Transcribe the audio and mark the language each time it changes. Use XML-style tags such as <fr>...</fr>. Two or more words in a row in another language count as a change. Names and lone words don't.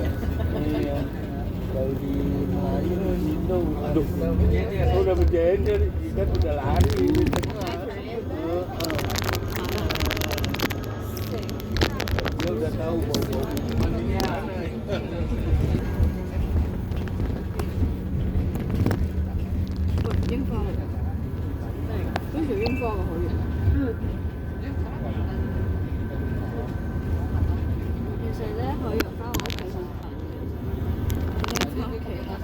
<id>Iya. Kalau di Melayu Indo, aduh, udah berjejer, ikan udah lari di tengah. Dia udah tahu bau-bau mandinya mana.</id> <yue>英方嚟㗎，跟住英方嘅可以。其實咧，海洋花我屋企好近嘅，翻屋企啦。</yue>